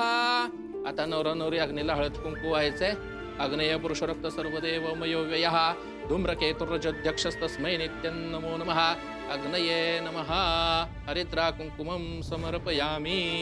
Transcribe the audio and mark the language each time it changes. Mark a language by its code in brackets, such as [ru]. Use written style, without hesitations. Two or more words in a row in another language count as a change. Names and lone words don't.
[mr] आता नवरा नवरी अग्नीला हळद कुंकू व्हायचंय. [sa] आग्नेय पुरुष रक्त सर्वदेव मयो व्ययः धूम्रकेतुर्जध्यक्षस्तस्मै नित्यं नमो नमः अग्नये नमः. हरिद्रा कुंकुमं समर्पयामि.